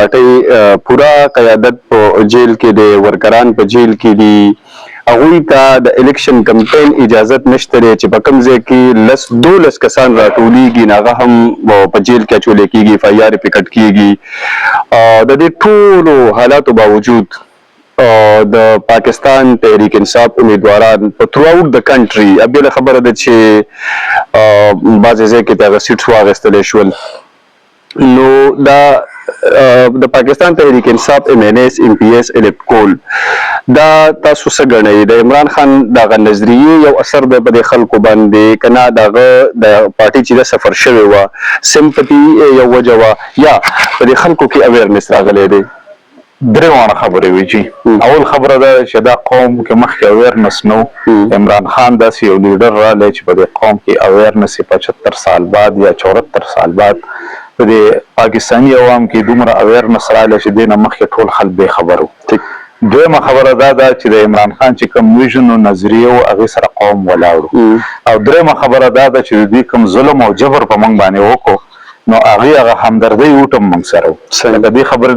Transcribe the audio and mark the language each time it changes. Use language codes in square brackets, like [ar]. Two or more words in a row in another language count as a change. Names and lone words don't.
[ps] پارټۍ پورا قیادت په جیل کې دی ورکران په جیل کې دي هغوی ته د [en] election campaign [ps] اجازت نشته دی چې په کوم ځای کې 12 کسان راټولیږي هغه هم په جیل کې اچولی کېږي FIR پې کټ کېږي د دې ټولو حالاتو باوجود د پاکستان تحریک انصاف امیدواران په تھرو آؤٹ د کنټري بله خبره ده چې بعضې ځای کې د هغه سیټس واخیستلی شول نو دا د پاکستان تحریک انصاف MNS MPS الیکټ کول دا تاسو څه ګڼئ د عمران خان دغه نظریې یو اثر دی په دې خلکو باندې که نه د هغه د پارټي چې د سفر شوې وه سمپتي یو وجه وه یا په دې خلکو کې اویرنس راغلی دی درې وانه خبرې وي چې اول خبره ده چې دا قوم کې مخکې اویرنس نو عمران خان داسې یو لیډر رالی چې په دې قوم کې اویرنس 75 سال بعد یا 74 سال بعد په دې پاکستاني عوام کې دومره اویرنس رالی چې دې نه مخکې ټول خلک بې خبر وو دویمه خبره دا ده چې د عمران خان چې کوم ویژن او نظریه و هغې سره قوم ولاړ او دریمه خبره دا ده چې د دې کوم ظلم او جبر په موږ باندې وکړو نو هغه همدردۍ وټم موږ سره و د دې خبرې نه